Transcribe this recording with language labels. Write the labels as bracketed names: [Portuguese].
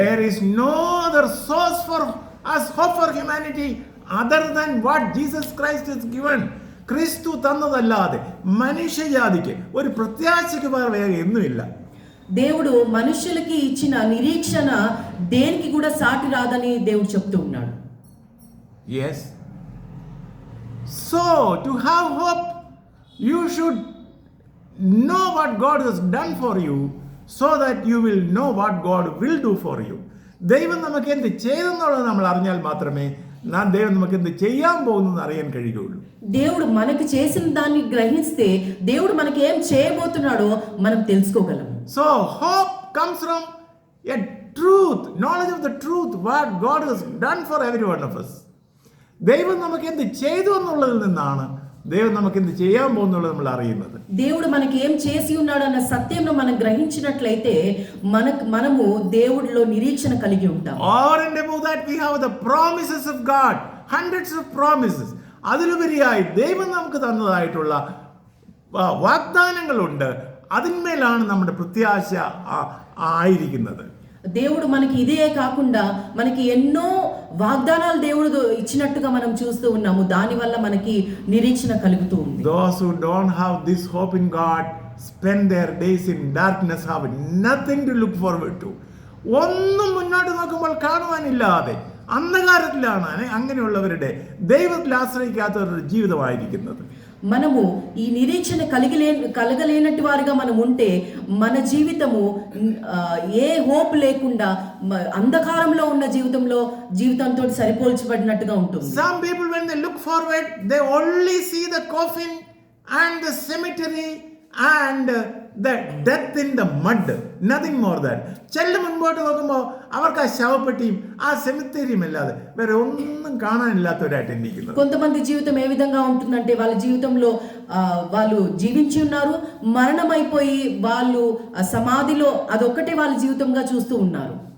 [English] There is no other source for us, hope for humanity other than what Jesus Christ has given. [Malayalam] ക്രിസ്തു തന്നതല്ലാതെ മനുഷ്യജാതിക്ക് ഒരു പ്രത്യാശയ്ക്ക് വേറെ ഒന്നുമില്ല. [Telugu] దేవుడు మనుషులకి ఇచ్చిన నిరీక్షణ దేనికి కూడా సాటి రాదని దేవుడు చెప్తూ ఉన్నాడు. [English] Yes. So to have hope, you should know what God has done for you, so that you will know what God will do for you. [Malayalam] ദൈവം നമുക്ക് എന്ത് ചെയ്തെന്നുള്ളത് നമ്മൾ അറിഞ്ഞാൽ മാത്രമേ ദൈവം നമുക്ക് എന്ത് ചെയ്യാൻ പോകുന്നു അറിയാൻ കഴിയുകയുള്ളൂ. [Telugu] దేవుడు మనకి చేసిన దాన్ని గ్రహిస్తే దేవుడు మనకి ఏం చేయబోతున్నాడో మనం తెలుసుకోగలం. [English] So hope comes from a truth, knowledge of the truth, what God has done for every one of us. [Malayalam] ദൈവം നമുക്ക് എന്ത് ചെയ്തു എന്നുള്ളതിൽ നിന്നാണ് ദൈവം നമുക്ക് എന്ത് ചെയ്യാൻ പോകുന്നുള്ളത് നമ്മൾ അറിയുന്നത്. [Telugu] దేవుడు మనకి ఏం చేసి ఉన్నాడన్న సత్యంను మనం గ్రహించినట్లయితే మనము దేవుడిలో నిరీక్షణ కలిగి ఉంటాం. [English] Over and above that we have the promises of God, hundreds of promises. [Malayalam] അതിലുപരിയായി ദൈവം നമുക്ക് തന്നതായിട്ടുള്ള വാഗ്ദാനങ്ങളുണ്ട്. അതിന്മേലാണ് നമ്മുടെ പ്രത്യാശ ആയിരിക്കുന്നത്. [Telugu] దేవుడు మనకి ఇదే కాకుండా మనకి ఎన్నో వాగ్దానాలు దేవుడు ఇచ్చినట్టుగా మనం చూస్తూ ఉన్నాము. దానివల్ల మనకి నిరీక్షణ కలుగుతూ ఉంది. [English] Those who don't have this hope in God spend their days in darkness, have nothing to look forward to. [Malayalam] ഒന്നും മുന്നോട്ട് നോക്കുമ്പോൾ കാണുവാനില്ലാതെ അന്ധകാരത്തിലാണ് അങ്ങനെയുള്ളവരുടെ ദൈവത്തിൽ ആശ്രയിക്കാത്തവരുടെ ജീവിതമായിരിക്കുന്നത്. [Telugu] మనము ఈ నిరీక్షణ కలగలేనట్టు వారిగా మనం ఉంటే మన జీవితము ఏ హోప్ లేకుండా అంధకారంలో ఉన్న జీవితంతో సరిపోల్చబడినట్టుగా ఉంటుంది. [English] Some people when they look forward they only see the coffin and the cemetery and the death in the mud, nothing more than. [Malayalam] ചെല്ല് മുൻപോട്ട് നോക്കുമ്പോൾ അവർക്ക് ആ ശവപ്പെട്ടിയും ആ സെമിത്തേരിയും അല്ലാതെ വേറെ ഒന്നും കാണാനില്ലാത്തവരായിട്ട് ഇരിക്കുന്നത്. [Telugu] కొంతమంది జీవితం ఏ విధంగా ఉంటుందంటే వాళ్ళ జీవితంలో వాళ్ళు జీవించి ఉన్నారు, మరణమైపోయి వాళ్ళు సమాధిలో అదొక్కటే వాళ్ళ జీవితంగా చూస్తూ ఉన్నారు.